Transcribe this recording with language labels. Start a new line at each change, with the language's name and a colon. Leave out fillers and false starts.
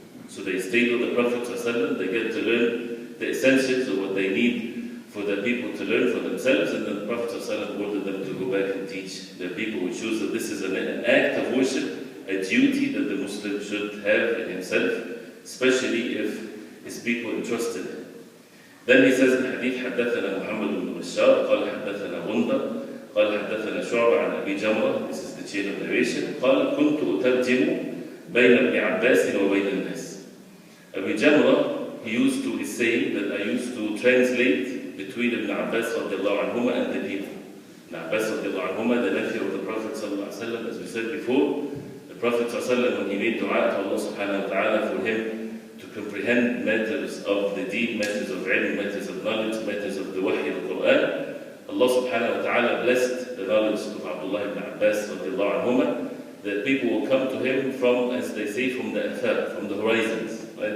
English: So they stayed with the Prophet ﷺ, they get to learn the essentials of what they need for the people to learn for themselves, and then the Prophet ﷺ ordered them to go back and teach their people, which shows that this is an act of worship, a duty that the Muslim should have in himself, especially if his people entrusted him.
Arabic: Then he says in Hadith, حدثنا محمد بن بشار قال حدثنا غندر قال حدثنا شعبة عن أبي جمرة,
English: this is the chain of narration,
Arabic: قال كنت أترجم بين ابن عباس وبين الناس.
English: Abu Jamrah, he used to, he's saying that I used to translate between Ibn Abbas radiallahu anhuma and the people. Ibn Abbas radiallahu anhuma, the nephew of the Prophet ﷺ, as we said before, the Prophet ﷺ, when he made dua to Allah subhanahu wa ta'ala for him to comprehend matters of the deen, matters of ilm, matters of knowledge, matters of the wahy of the Quran, Allah subhanahu wa ta'ala blessed the knowledge of Abdullah ibn Abbas radiallahu anhuma, that people will come to him from, as they say, from the afaq, from the horizons. Right?